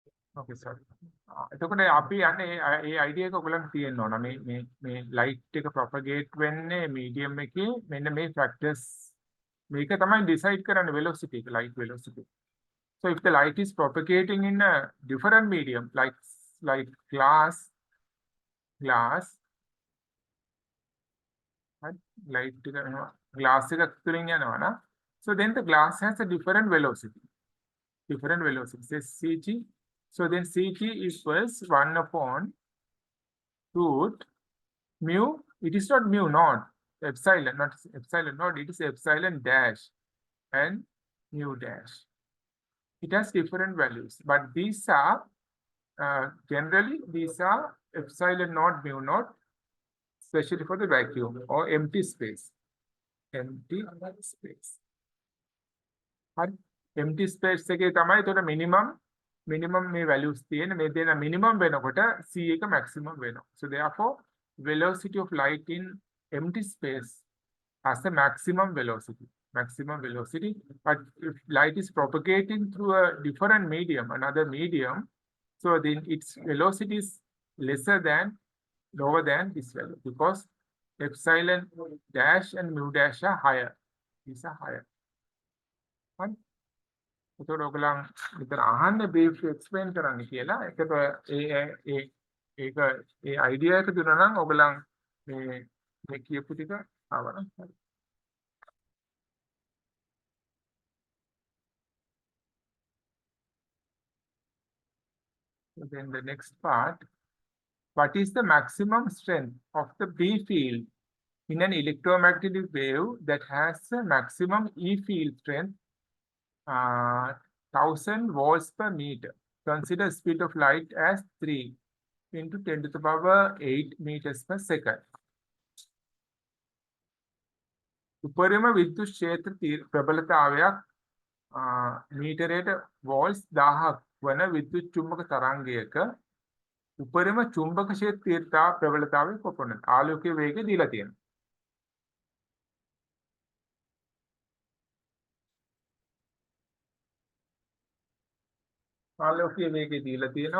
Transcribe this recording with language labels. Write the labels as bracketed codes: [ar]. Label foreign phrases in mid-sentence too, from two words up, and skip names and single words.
[en] Okay, sorry. [si] එතකොට අපි යන්නේ ඒ idea එක ඔයගලන්ට තියෙන්න ඕන. මේ light එක propagate වෙන්නේ medium එකේ මෙන්න මේ factors මේක තමයි decide කරන්නේ velocity එක, [en] light velocity. So if the light is propagating in a different medium like glass, right? Light glass [si] එක තුලින් යනවා නා. [en] So then the glass has a different velocity. Say Cg. So then Cg equals 1 upon root mu. It is not mu naught, epsilon, not epsilon naught, it is epsilon dash and mu dash. It has different values, but these are generally these are epsilon naught, mu naught, especially for the vacuum or empty space. Empty space. [si] හරි [en] empty space [si] එකේ තමයි ඒතකොට minimum මේ values තියෙන මේ දෙන minimum වෙනකොට c එක maximum වෙනවා. [en] So therefore velocity of light in empty space has a maximum velocity. But if light is propagating through a different medium, another medium, so then its velocity is lower than this value because epsilon dash and mu dash are higher. These are higher. Fine. [si] එතකොට ඔයගලන් විතර අහන්න [en] brief explain [si] කරන්න කියලා. ඒකට ඒක ඒ idea එක දුන්නා නම් ඔයගලන් මේ කියපු ටික ආවනම් හරි. [en] Then the next part, what is the maximum strength of the B field in an electromagnetic wave that has a maximum E field strength 1000 volts per meter? Consider speed of light as 3 into 10 to the power 8 meters per second. [si] උපරිම විද්‍යුත් ක්ෂේත්‍ර ප්‍රබලතාවයක් මීටරයට වෝල්ට්ස් 1000ක් වන විද්‍යුත් චුම්බක තරංගයක උපරිම චුම්බක ක්ෂේත්‍ර ප්‍රබලතාවය කොපමණද? ආලෝකයේ වේගය දීලා තියෙනවා. ආලෝකයේ වේගය දීලා තියෙනවා.